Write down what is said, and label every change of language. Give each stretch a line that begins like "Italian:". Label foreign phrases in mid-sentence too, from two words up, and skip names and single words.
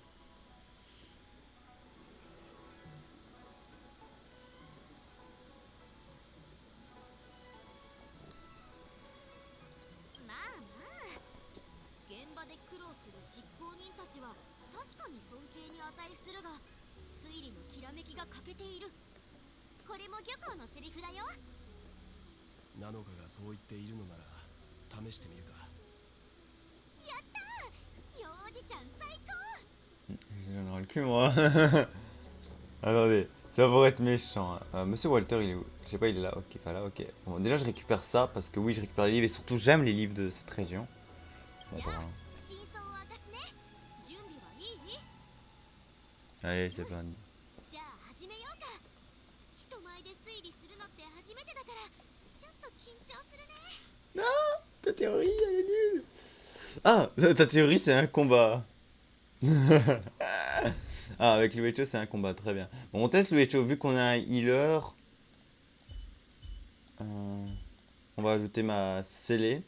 Japanese: まあまあ、現場で苦労する執行人たちは確かに尊敬に値するが、推理のきらめきが欠けている。これも漁港のセリフだよ。 7日がそう言っているのなら試してみるか。やったー、よおじちゃん最高。
French: J'en ai le cul moi. Attendez, ça pourrait être méchant. Monsieur Walter, il est où? Je sais pas, il est là. Ok, enfin là, ok. Bon, déjà, je récupère ça parce que oui, je récupère les livres et surtout, j'aime les livres de cette région. Bon,
Japanese: じゃ
French: pas
Japanese: あ
French: vraiment.
Japanese: 真相を明かすね。準備はいい？
French: Allez, c'est pas.
Japanese: じゃあ始めようか。人前で推理するのって初めてだからちょっと緊張するね。
French: Non, ta théorie, elle est nulle. Ah, ta théorie c'est un combat. Ah, avec Luecho c'est un combat, très bien. Bon, on teste Luecho, vu qu'on a un healer. On va ajouter ma scellée.